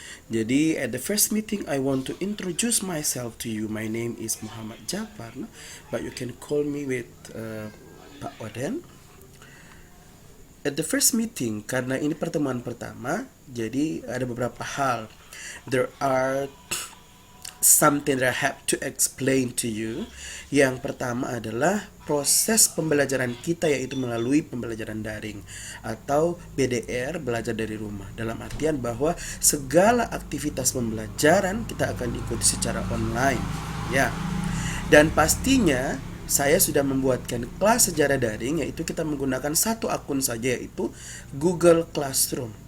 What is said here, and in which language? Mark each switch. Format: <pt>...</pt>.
<id>Jadi,</id> <en>at the first meeting, I want to introduce myself to you. My name is Muhammad Jafar, but you can call me with Pak Oden. At the first meeting,</en> <id>karena ini pertemuan pertama, jadi ada beberapa hal.</id> <en>There are something that I have to explain to you.</en> <id>Yang pertama adalah proses pembelajaran kita, yaitu melalui pembelajaran daring atau BDR, belajar dari rumah. Dalam artian bahwa segala aktivitas pembelajaran kita akan ikuti secara online, ya. Dan pastinya saya sudah membuatkan kelas sejarah daring, yaitu kita menggunakan satu akun saja, yaitu Google Classroom.</id>